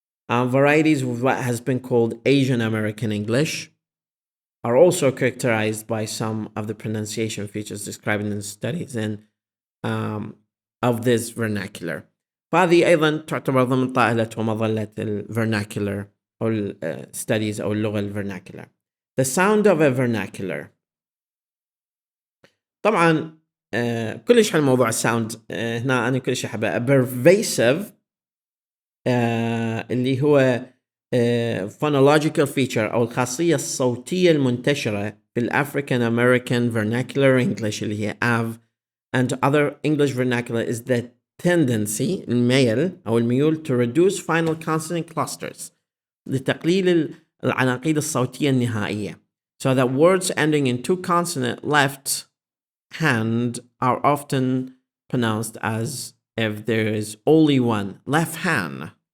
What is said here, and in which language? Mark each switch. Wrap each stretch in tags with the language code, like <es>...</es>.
<en>Varieties of what has been called Asian American English are also characterized by some of the pronunciation features described in the studies of this vernacular.</en> <ar>فهذه أيضا تعتبر ضمن طائلة ومظلة vernacular أو studies أو اللغة vernacular.</ar> <en>The sound of a vernacular،</en> <ar>طبعا كلش حل موضوع الساوند هنا أنا كلش أحبه. a pervasive اللي هو phonological feature أو الخاصية الصوتية المنتشرة</ar> <en>في الأفريكان American vernacular English اللي هي AV and other English vernacular is the tendency</en> <ar>الميل أو الميول</ar> <en>to reduce final consonant clusters</en> <ar>لتقليل العناقيد الصوتية النهائية</ar> <en>so that words ending in two consonant left hand are often pronounced as if there is only one left hand.</en>